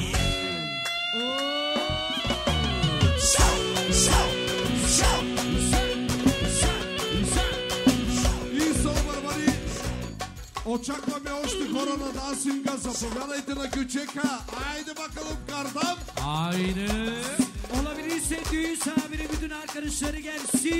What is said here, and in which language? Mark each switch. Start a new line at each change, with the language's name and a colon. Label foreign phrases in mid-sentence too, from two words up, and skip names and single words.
Bulgarian: И Соло Барбари, очакваме още хора на дансинга. Заповядайте на кючека.
Turkish: Hayde bakalım kardam. Haydi. Olabilirse düğün sahabinin bütün arkadaşları gelsin.